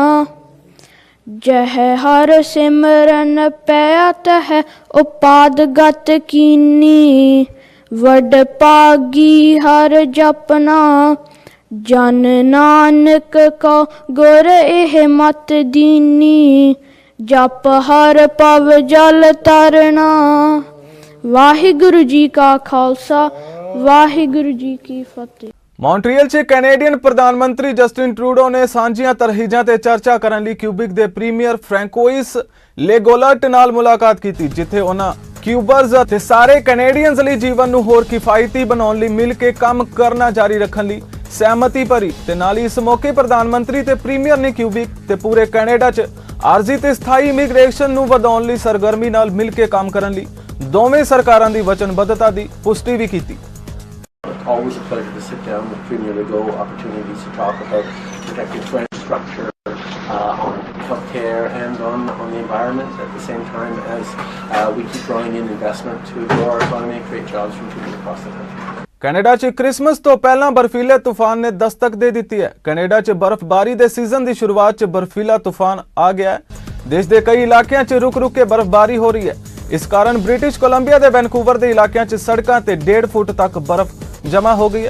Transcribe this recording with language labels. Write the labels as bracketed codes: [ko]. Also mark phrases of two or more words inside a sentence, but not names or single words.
[pa] ਜਹ ਹਰ ਸਿਮਰਨ ਪਇਆ ਤਹ ਉਪਾਦ ਗਤ ਕੀਨੀ, ਵਡ ਭਾਗੀ ਹਰ ਜਪਨਾ, ਜਨ ਨਾਨਕ ਕੋ ਗੁਰ ਏਹ ਮਤ ਦੀਨੀ, ਜਪ ਹਰ ਪਵ ਜਲ ਤਰਨਾ। ਵਾਹਿਗੁਰੂ ਜੀ ਕਾ ਖਾਲਸਾ, ਵਾਹਿਗੁਰੂ ਜੀ ਕੀ ਫਤਹਿ। ਮੌਂਟਰੀਅਲ 'ਚ ਕੈਨੇਡੀਅਨ ਪ੍ਰਧਾਨ ਮੰਤਰੀ ਜਸਟਿਨ ਟਰੂਡੋ ਨੇ ਸਾਂਝੀਆਂ ਤਰਜੀਹਾਂ ਤੇ ਚਰਚਾ ਕਰਨ ਲਈ ਕਿਊਬਿਕ ਦੇ ਪ੍ਰੀਮੀਅਰ ਫ੍ਰੈਂਕੋਇਸ ਲੈਗੋਲਟ ਨਾਲ ਮੁਲਾਕਾਤ ਕੀਤੀ, ਜਿੱਥੇ ਉਹਨਾਂ ਕਿਊਬਰਜ਼ ਅਤੇ ਸਾਰੇ ਕੈਨੇਡੀਅਨਜ਼ ਲਈ ਜੀਵਨ ਨੂੰ ਹੋਰ ਕਿਫਾਇਤੀ ਬਣਾਉਣ ਲਈ ਮਿਲ ਕੇ ਕੰਮ ਕਰਨਾ ਜਾਰੀ ਰੱਖਣ ਲਈ ਸਹਿਮਤੀ ਭਰੀ। ਤੇ ਨਾਲ ਹੀ ਇਸ ਮੌਕੇ ਪ੍ਰਧਾਨ ਮੰਤਰੀ ਤੇ ਪ੍ਰੀਮੀਅਰ ਨੇ ਕਿਊਬਿਕ ਤੇ ਪੂਰੇ ਕੈਨੇਡਾ 'ਚ ਆਰਜ਼ੀ ਤੇ ਸਥਾਈ ਇਮੀਗ੍ਰੇਸ਼ਨ ਨੂੰ ਵਧਾਉਣ ਲਈ ਸਰਗਰਮੀ ਨਾਲ ਮਿਲ ਕੇ ਕੰਮ ਕਰਨ ਲਈ ਦੋਵੇਂ ਸਰਕਾਰਾਂ ਦੀ ਵਚਨਬੱਧਤਾ ਦੀ ਪੁਸ਼ਟੀ ਵੀ ਕੀਤੀ। [en] Always a pleasure to sit down with Premier Legault, opportunities to talk about protecting infrastructure, on healthcare and on the environment at the same time as we keep drawing in investment to grow our economy and create jobs from people across the country. [pa] ਕੈਨੇਡਾ 'ਚ ਕ੍ਰਿਸਮਸ ਤੋਂ ਪਹਿਲਾਂ ਬਰਫੀਲੇ ਤੂਫਾਨ ਨੇ ਦਸਤਕ ਦੇ ਦਿੱਤੀ ਹੈ। ਕੈਨੇਡਾ 'ਚ ਬਰਫ਼ਬਾਰੀ ਦੇ ਸੀਜ਼ਨ ਦੀ ਸ਼ੁਰੂਆਤ 'ਚ ਬਰਫੀਲਾ ਤੂਫਾਨ ਆ ਗਿਆ ਹੈ। ਦੇਸ਼ ਦੇ ਕਈ ਇਲਾਕਿਆਂ 'ਚ ਰੁਕ-ਰੁਕ ਕੇ ਬਰਫ਼ਬਾਰੀ ਹੋ ਰਹੀ ਹੈ। ਇਸ ਕਾਰਨ ਬ੍ਰਿਟਿਸ਼ ਕੋਲੰਬੀਆ ਦੇ ਵੈਨਕੂਵਰ ਦੇ ਇਲਾਕਿਆਂ 'ਚ ਸੜਕਾਂ ਤੇ 1.5 ਫੁੱਟ ਤੱਕ ਬਰਫ਼ ਜਮ੍ਹਾਂ ਹੋ ਗਈ ਹੈ।